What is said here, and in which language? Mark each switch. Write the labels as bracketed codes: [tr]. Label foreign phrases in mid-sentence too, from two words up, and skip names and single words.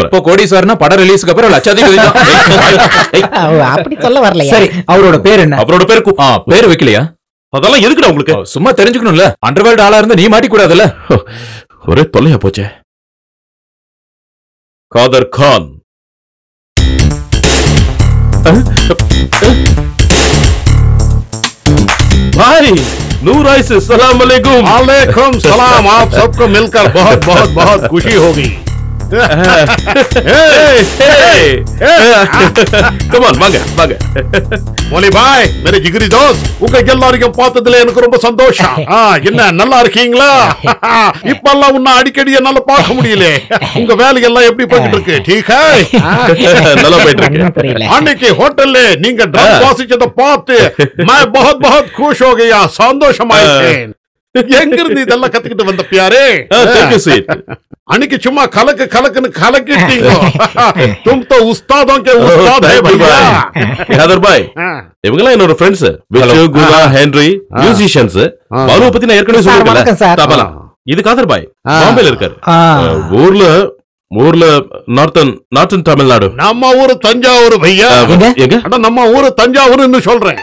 [ta] இப்போ கோடீஸ்வரனா படம் ரிலீஸ்க்கு அப்புறம் லட்சாதிபதி தான். அப்படி சொல்ல வரலையா? சரி, அவரோட பேர் என்ன? அவரோட பேர் பேர் வைக்கலையா? அதெல்லாம் எதுக்குடா உங்களுக்கு? சும்மா தெரிஞ்சுக்கணும்ல, அண்டர்வேல்ட் ஆளா இருந்து நீ மாட்டிக்கூடாதுல்ல. ஒரே தொல்லையா போச்சே. காதர் கான். [hi] भाई नूर आइस सलाम अलैकुम। वालेकुम सलाम। आप सबको मिलकर बहुत बहुत बहुत खुशी होगी। [en] Come on, [ta] வாங்க வாங்க. மோலி பாய், [hi] मेरे जिगरी दोस्त, [ta] உங்க எல்லாரையும் பார்த்ததுல எனக்கு ரொம்ப சந்தோஷம். என்ன நல்லா இருக்கீங்களா? இப்பெல்லாம் உன்ன அடிக்கடி என்னால பார்க்க முடியல. உங்க வேலை எல்லாம் எப்படி போயிட்டு இருக்கு? [hi] ठीक है? [ta] நல்லா போயிட்டு இருக்கு. அன்னைக்கு ஹோட்டல்ல நீங்க ட்ரம் வாசிச்சத பார்த்து [hi] मैं बहुत बहुत खुश हो गया, [ta] சந்தோஷமாயிட்டேன். எங்க இருந்து இதெல்லாம் கத்துக்கிட்டு வந்த பியாரே? அன்னைக்கு சும்மா கலக்கு கலக்குன்னு கலக்கிட்டீங்க. [hi] तुम तो उस्तादों के उस्ताद है भैया। [ta] காதர் பாய், இவங்கலாம் என்னோட ஃப்ரெண்ட்ஸ், விச்சு, குணா, ஹென்றி, மியூசிஷியன்ஸ். பாலுவை பத்தி நான் ஏற்கனவே சொல்லிருக்கேன். தபலா. இது காதர் பாய், பாம்பேல இருக்காரு. ஊர்ல நார்த்தன் தமிழ்நாடு. நம்ம ஊரு தஞ்சாவூர் பையா. நம்ம ஊரு தஞ்சாவூர்னு சொல்றேன்.